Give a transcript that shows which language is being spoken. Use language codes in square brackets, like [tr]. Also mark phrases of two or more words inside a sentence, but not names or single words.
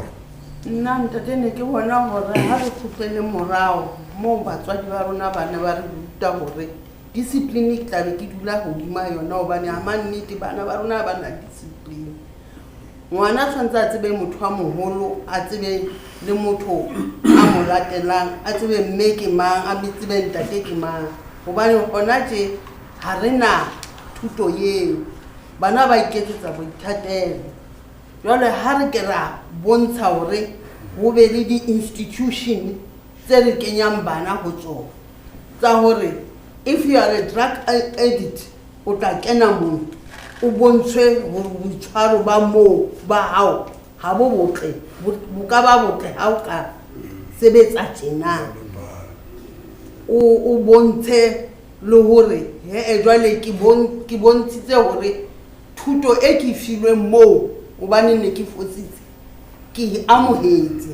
[tn] nna ntate ne ke bona gore ga re kgutlele morago mo batswadi ba rona ba ne ba re ruta gore discipline ke tlabe ke dula godima yona gobane ga mannete bana ba rona ba na discipline ngwana tshwanetse a tsebe motho a mogolo a tsebe le motho a mo latelang a tsebe mme ke mang a tsebe ntate ke mang gobane gona tse ga re na thuto eo bana ba iketsetsa boithatelo jale ha re ke ra bontsha gore go be le di-institution tse re kenyang bana go tsona tsa gore [en] if you are a drug addict [tn] o tla kena moo o bontshwe gore boitshwaro ba moo ba hao ga bo botle bo ka ba botle ha o ka sebetsa tjena o bontshe le gore jwale ke bontshitse gore thuto e ke filweng moo gobane ne ke fotsitse ke amohetse